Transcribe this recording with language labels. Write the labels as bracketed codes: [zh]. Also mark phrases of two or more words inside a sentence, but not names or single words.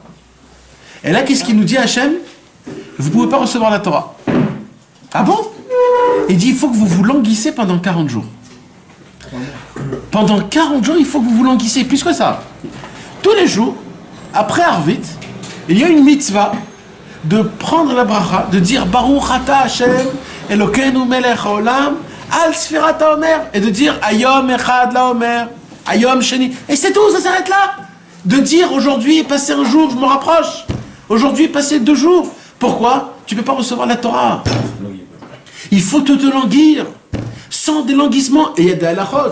[fr] Et là, qu'est-ce qu'il nous dit Hachem? Vous ne pouvez pas recevoir la Torah. Ah bon? Il dit, il faut que vous vous languissez pendant 40 jours. Pendant 40 jours, il faut que vous vous languissez. Plus que ça. Tous les jours, après Arvit, il y a une mitzvah de prendre la bracha, de dire [he] ברוך אתה השם, אלוקינו מלך העולם, על ספירת העומר, [fr] et de dire [he] היום אחד לעומר, היום שני. [fr] Et c'est tout, ça s'arrête là. De dire aujourd'hui, passer un jour, je me rapproche. Aujourd'hui, passer 2 jours. Pourquoi? Tu ne peux pas recevoir la Torah. Il faut te languir. Sans délanguissement. Et il y a des halachot.